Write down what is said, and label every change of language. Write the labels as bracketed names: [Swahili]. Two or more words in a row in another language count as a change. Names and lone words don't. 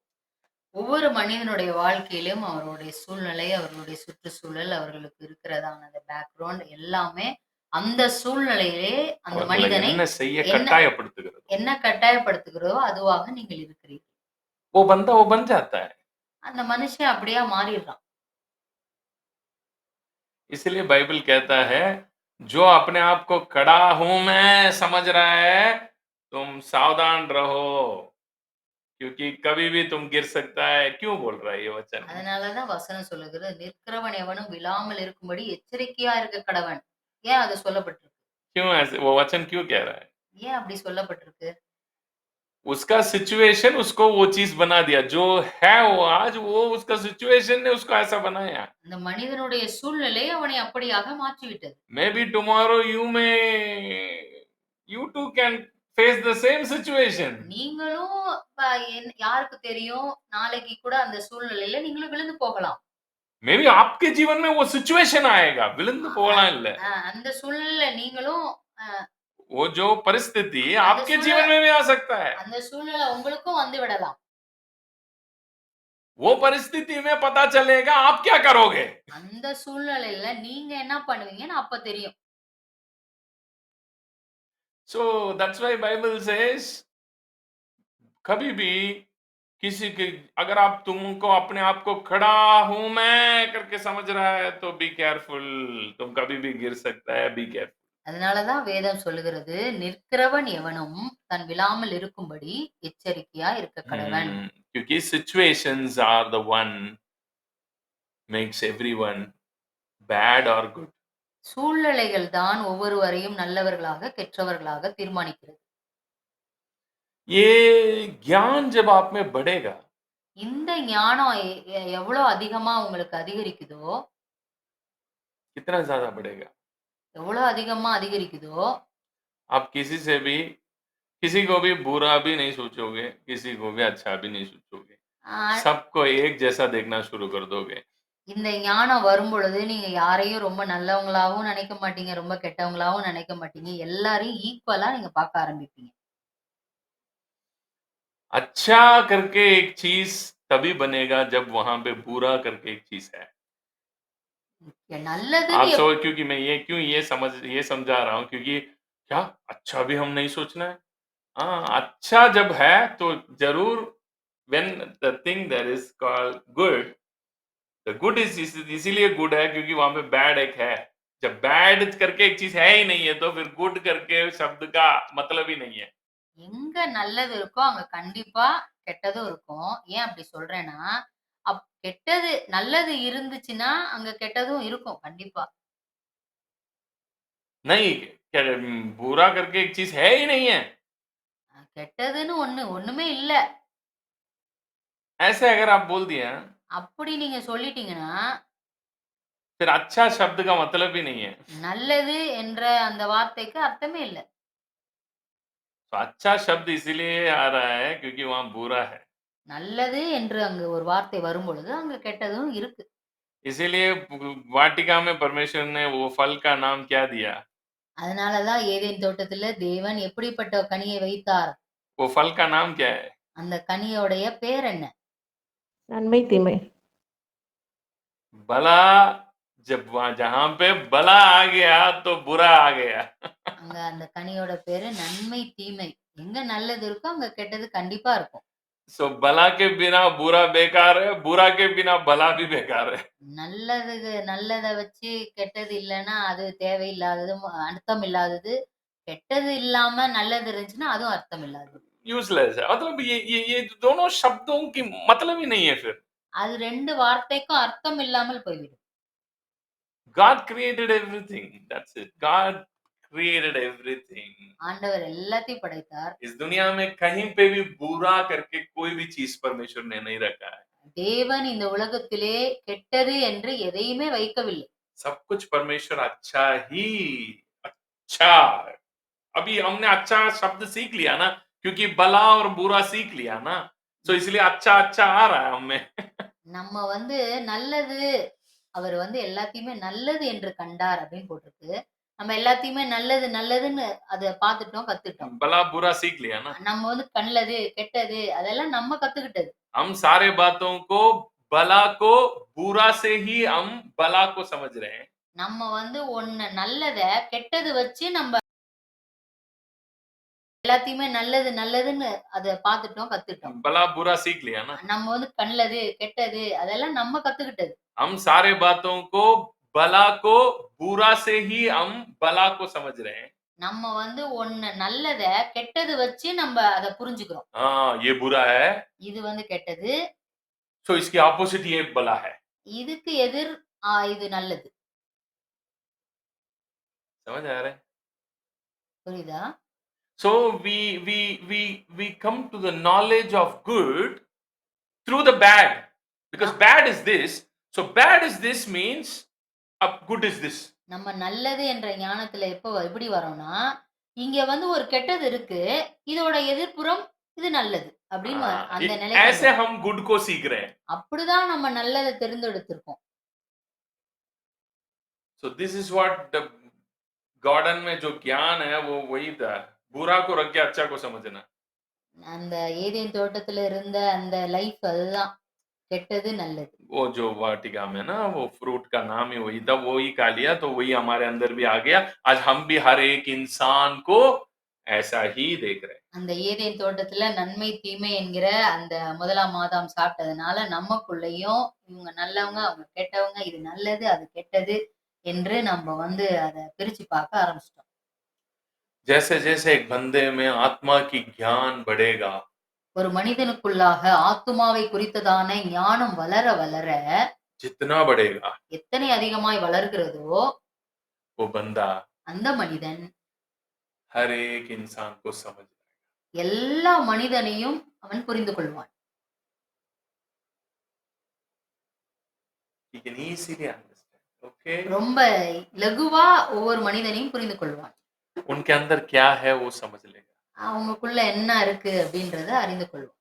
[Tamil] ஒவ்வொரு மனிதனுடைய வாழ்க்கையிலும் அவருடைய சூழ்நிலை, அவர்களுடைய சுற்றுச்சூழல், அவர்களுக்கு இருக்கிறதான அந்த பேக்ரவுண்ட் எல்லாமே அந்த சூழ்நிலையிலே அந்த அவர்களை மனிதனை என்ன செய்ய என்ன கட்டாயப்படுத்துகிறது. என்ன கட்டாயப்படுத்துகிறதோ அதுவாக நீங்கள் இருக்கிறீர்கள். [Hindi] वो बंदा वो बन जाता है. [Tamil] அந்த மனுஷன் அப்படியே மாறிடுறான். [Hindi] इसलिए बाइबल कहता है जो अपने आप को खड़ा हूं मैं समझ रहा है तुम सावधान रहो क्योंकि कभी भी तुम गिर सकता है. क्यों बोल रहा है ये वचन? [Tamil] அதனாலதான் வசனம் சொல்லுகிறது, நிற்கிறவன் எவனும் விழாமல் இருக்கும்படி எச்சரிக்கையா இருக்க கடவன். ஏன் அது சொல்லப்பட்டிருக்கு? [Hindi] क्यों ऐसे वो वचन क्यों कह रहा है? [Tamil] ஏன் அப்படி சொல்லப்பட்டிருக்கு? [Hindi] उसका सिचुएशन उसको वो चीज बना दिया जो है वो आज वो उसका सिचुएशन ने उसको ऐसा बनाया. [Tamil] அந்த மனிதனுடைய சூழ்நிலை அவனை அப்படியாக மாற்றிவிட்டது. [English] maybe tomorrow you too can face the same situation. [Tamil] நீங்களும் யாருக்கு தெரியும், நாளைக்கு கூட அந்த சூழ்நிலையில நீங்களும் விழுந்து போகலாம். [English] maybe [Hindi] आपके जीवन में वो सिचुएशन आएगा. [Tamil] விழுந்து போகலாம் இல்ல, அந்த சூழ்நிலையில நீங்களும் [Hindi] वो जो परिस्थिति आपके जीवन में भी आ सकता है. [Tamil] அந்த சூழ்நிலை உங்களுக்கும் வந்து விடலாம். [Hindi] वो परिस्थिति में पता चलेगा आप क्या करोगे. [Tamil] அந்த சூழ்நிலையில நீங்க என்ன பண்ணுவீங்கன்னு அப்ப தெரியும். [English] So that's why Bible says [Hindi] कभी भी किसी के अगर आप तुमको अपने आप को खड़ा हूं मैं करके समझ रहा है तो [English] be careful. [Hindi] तुम कभी भी गिर सकता है. [English] be careful. [Tamil] அதனாலதான் வேதம் சொல்லுகிறது, நிற்கிறவன் எவனும் தன் விழாமல் இருக்கும்படி எச்சரிக்கையா இருக்க கடவன். [English] क्योंकि situations are the one makes everyone bad or good. [Tamil] சூழ்நிலைகள் தான் ஒவ்வொருவரையும் நல்லவர்களாக கெட்டவர்களாக தீர்மானிக்கிறது. [Hindi] ये ज्ञान जब आप में बढ़ेगा, [Tamil] இந்த ஞானம் எவ்வளவு அதிகமா உங்களுக்கு அதிகரிக்குதோ, [Hindi] कितना ज्यादा बढ़ेगा? [Tamil] எவ்வளவு அதிகமா அதிகரிக்குதோ [Hindi] आप किसी को भी बुरा भी नहीं सोचोगे, किसी को भी अच्छा भी नहीं सोचोगे, ஆஹ் सबको एक जैसा देखना शुरू कर दोगे. [Tamil] இந்த ஞானம் வரும் பொழுது நீங்க யாரையும் ரொம்ப நல்லவங்களாவும் நினைக்க மாட்டீங்க, ரொம்ப கெட்டவங்களாவும் நினைக்க மாட்டீங்க. எல்லாரையும் ஈக்குவலா நீங்க பார்க்க ஆரம்பிப்பீங்க. [Hindi] अच्छा करके एक चीज तभी बनेगा जब वहां पे बुरा करके एक चीज है. [Tamil] நல்லதுன்னு [Hindi] आप सोच, क्योंकि मैं ये समझा रहा हूं, क्योंकि क्या अच्छा भी हम नहीं सोचना है. हाँ, अच्छा जब है तो जरूर, [English] when the thing that is called good, the good [Hindi] इसीलिए गुड है क्योंकि वहां पे बैड एक है. जब बैड करके एक चीज है ही नहीं है तो फिर गुड करके शब्द का मतलब ही नहीं है. [Tamil] எங்க நல்லது இருக்கோ அங்க கண்டிப்பா கெட்டதும் இருக்கும். ஏன் அப்படி சொல்றேன்னா, கெட்டது நல்லது இருந்துச்சுன்னா அங்க கெட்டதும் இருக்கும் கண்டிப்பா. [Hindi] नहीं, बुरा करके एक चीज है ही नहीं है. [Tamil] கெட்டதுன்னு ஒண்ணுமே இல்ல. [Hindi] ऐसे अगर आप बोल दिए [Tamil] அப்படி நீங்க சொல்லிட்டீங்கன்னா, [Hindi] फिर अच्छा शब्द का मतलब ही नहीं है. [Tamil] நல்லது என்ற அந்த வார்த்தைக்கு அர்த்தமே இல்ல. [Hindi] तो अच्छा शब्द इसीलिए आ रहा है क्योंकि वहां बुरा है. [Tamil] நல்லது என்று அங்கு ஒரு வார்த்தை வரும்பொழுது அங்க கெட்டதும் இருக்கு. [Hindi] इसीलिए वाटिका में परमेश्वर ने वो फल का नाम क्या दिया? [Tamil] அதனாலதான் ஏதேன் தோட்டத்துல தேவன் எப்படிப்பட்ட கனியை வைத்தார்? [Hindi] वो फल का नाम क्या है? [Tamil] அந்த கனியோடைய பேர் என்ன? நன்மை தீமை. [Hindi] भला. जब जहां पे भला आ गया तो बुरा आ गया. [Tamil] அங்க அந்த கனியோட பேரு நன்மை தீமை. எங்க நல்லது இருக்கோ அங்க கெட்டது கண்டிப்பா இருக்கும். [Hindi] सो भला के बिना बुरा बेकार है, बुरा के बिना भला भी बेकार है. [Tamil] நல்லத வச்சு கெட்டது இல்லைன்னா அது தேவையில்லாதது, அர்த்தம் இல்லாதது. கெட்டது இல்லாம நல்லது இருந்துச்சுன்னா அதுவும் அர்த்தம் இல்லாதது. [Hindi] यूजलेस है. मतलब ये दोनों शब्दों की मतलब ही नहीं है फिर. [Tamil] அது 2 வார்த்தைக்கும் அர்த்தம் இல்லாமல் போய்விடும். [English] God created everything. That's it. God created everything. [Tamil] ஆண்டவர் எல்லாத்தையும் படைத்தார். [Hindi] इस दुनिया में कहीं पे भी बुरा करके कोई भी चीज परमेश्वर ने नहीं रखा है. [Tamil] தேவன் இந்த உலகத்திலே கெட்டது என்று எதையுமே வைக்கவில்லை. [Hindi] सब कुछ परमेश्वर अच्छा ही अच्छा है. अभी हमने अच्छा शब्द सीख लिया ना, क्योंकि भला और बुरा सीख लिया ना, तो इसलिए अच्छा अच्छा आ रहा है हमें. [Tamil] நம்ம நல்லது, அவர் எல்லாத்தையுமே நல்லது என்று கண்டார் அப்படின்னு போட்டிருக்கு. நம்ம எல்லாத்தையுமே நல்லது நல்லதுன்னு அத பார்த்துட்டோம், கத்துட்டோம். [Hindi] भला बुरा सीख लिया ना. [Tamil] நம்ம நல்லது கெட்டது அதெல்லாம் நம்ம கத்துக்கிட்டது. [Hindi] हम सारे बातों को भला को बुरा से ही हम भला को समझ रहे हैं. [Tamil] நம்ம ஒண்ணு நல்லத கெட்டது வச்சு நம்ம எல்லாத்தையுமே நல்லது நல்லதுன்னு அத பார்த்துட்டோம், கத்துட்டோம். [Hindi] भला बुरा सीख लिया ना. [Tamil] நம்ம நல்லது கெட்டது அதெல்லாம் நம்ம கத்துக்கிட்டது. [Hindi] हम सारे बातों को भला को बुरा से ही हम भला को समझ रहे हैं. [Tamil] நம்ம ஒண்ணு நல்லத கெட்டது வச்சு நம்ம அத புரிஞ்சுக்கிறோம். [Hindi] हाँ, ये बुरा है, [Tamil] இது கெட்டது, [Hindi] तो इसके ऑपोजिट ये भला है. [Tamil] இதுக்கு எதிர் இது நல்லது. [Hindi] समझ आ रहा है? [Tamil] புரியுதா? [English] So we come to the knowledge of good through the bad, because bad is this. So bad is this means good is this. [Tamil] நம்ம நல்லது என்ற ஞானத்துல எப்படி வரோம்னா, இங்க ஒரு கெட்டது இருக்கு, இதோட எதிர்ப்புறம் இது நல்லது அப்படின்னு அந்த நிலைக்கு [Hindi] ऐसे हम गुड को सीख रहे हैं. [Tamil] அப்படிதான் நம்ம நல்லதை தெரிந்தெடுத்திருக்கோம். [English] So this is what the [Hindi] गार्डन में जो ज्ञान है वो वही था. बुरा को रख के अच्छा को समझना. [Tamil] அந்த ஏதேன் தோட்டத்துல இருந்த அந்த லைஃப் அதுதான், கெட்டது நல்லது. [Hindi] वो जो वाटिका में ना वो फ्रूट का नाम ही वही था, वही खा लिया तो वही हमारे अंदर भी आ गया. आज हम भी हर एक इंसान को ऐसा ही देख रहे हैं. [Tamil] அந்த ஏதேன் தோட்டத்துல நன்மை தீமை என்கிற அந்த முதலாம் ஆதாம் சாப்பிட்டதுனால நமக்குள்ளேயும் இவங்க நல்லவங்க அவங்க கெட்டவங்க, இது நல்லது அது கெட்டது என்று நம்ம அத பிரிச்சு பார்க்க ஆரம்பிச்சிட்டோம். [Hindi] जैसे जैसे एक बंदे में आत्मा की ज्ञान बढ़ेगा, [Tamil] ஒரு மனிதனுக்குள்ளாக ஆத்துமாவை குறித்ததான ஞானம் வளர வளர [Hindi] जितना बढ़ेगा [Tamil] எத்தனை அதிகமாய் வளர்கிறதோ [Hindi] वो बंदा [Tamil] அந்த மனிதன் [Hindi] हर एक इंसान को समझ जाएगा. [Tamil] எல்லா மனிதனையும் அவன் புரிந்து கொள்வான். [English] He can easily understand. ओके, [Tamil] ரொம்ப இலகுவா ஒவ்வொரு மனிதனையும் புரிந்து கொள்வான். [Hindi] उनके अंदर क्या है वो समझ लेगा। [Tamil] அவங்களுக்குள்ள என்ன இருக்கு அப்படின்றத அறிந்து கொள்வான்.